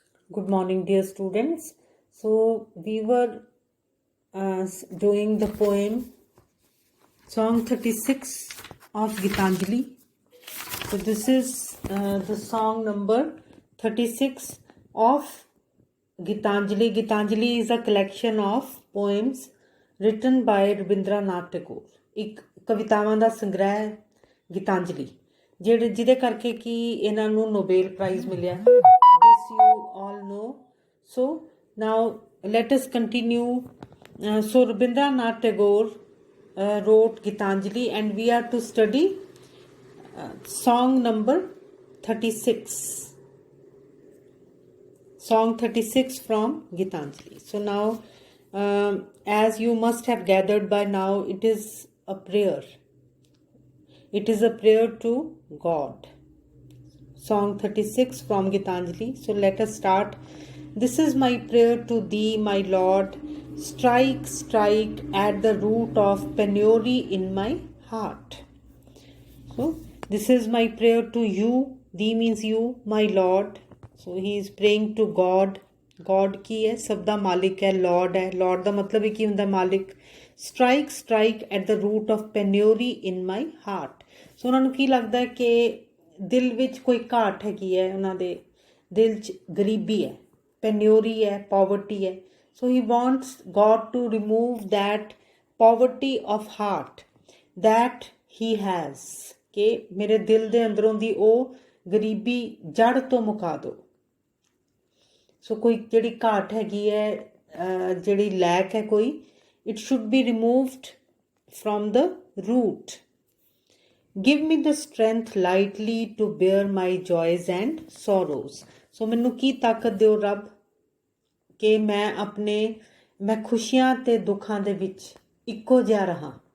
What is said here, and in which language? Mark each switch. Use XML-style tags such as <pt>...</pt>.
<en>Good morning, dear students. So, we were doing the poem Song 36 of Gitanjali. So, this is the song number 36 of Gitanjali. Gitanjali is a collection of poems written by Rabindranath Tagore.</en> <pa>ਇੱਕ ਕਵਿਤਾਵਾਂ ਦਾ ਸੰਗ੍ਰਹਿ ਗੀਤਾਂਜਲੀ ਜਿਹਦੇ ਕਰਕੇ ਕਿ ਇਹਨਾਂ ਨੂੰ Nobel price ਮਿਲਿਆ</pa> <en>this you all know. So now let us continue. So Rabindranath Tagore wrote Gitanjali and we are to study song number 36. Song 36 from Gitanjali. So now as you must have gathered by now, it is a prayer. It is a prayer to God. Song 36 from Gitanjali. So let us start. This is my prayer to thee, my Lord. Strike, strike at the root of penury in my heart. So this is my prayer to you. Thee means you, my Lord. So he is praying to God.</en> <pa>God की है, सब दा मालिक है, Lord है. Lord ਦਾ ਮਤਲਬ ਕੀ ਹੁੰਦਾ ਮਾਲਿਕ.</pa> <en>Strike, strike at the root of penury in my heart.</en> <pa>So ਉਹਨਾਂ ਨੂੰ ਕੀ ਲੱਗਦਾ ਹੈ ਕਿ ਦਿਲ ਵਿੱਚ ਕੋਈ ਘਾਟ ਹੈਗੀ ਹੈ, ਉਹਨਾਂ ਦੇ ਦਿਲ 'ਚ ਗਰੀਬੀ ਹੈ, penury ਹੈ, poverty ਹੈ.</pa> <en>So he wants God to remove that poverty of heart that he has.</en> <pa>ਕਿ ਮੇਰੇ ਦਿਲ ਦੇ ਅੰਦਰੋਂ ਦੀ ਉਹ ਗਰੀਬੀ ਜੜ ਤੋਂ ਮੁਕਾ ਦਿਓ. ਸੋ ਕੋਈ ਜਿਹੜੀ ਘਾਟ ਹੈਗੀ ਹੈ, ਜਿਹੜੀ ਲੈਕ ਹੈ ਕੋਈ,</pa> <en>it should be removed from the root. Give me the strength lightly to bear my joys and sorrows.</en> <pa>So ਮੈਨੂੰ ਕੀ ਤਾਕਤ ਦਿਓ ਰੱਬ ਕਿ ਮੈਂ ਖੁਸ਼ੀਆਂ ਤੇ ਦੁੱਖਾਂ ਦੇ ਵਿੱਚ ਇੱਕੋ ਜਿਹਾ ਰਹਾਂ.</pa>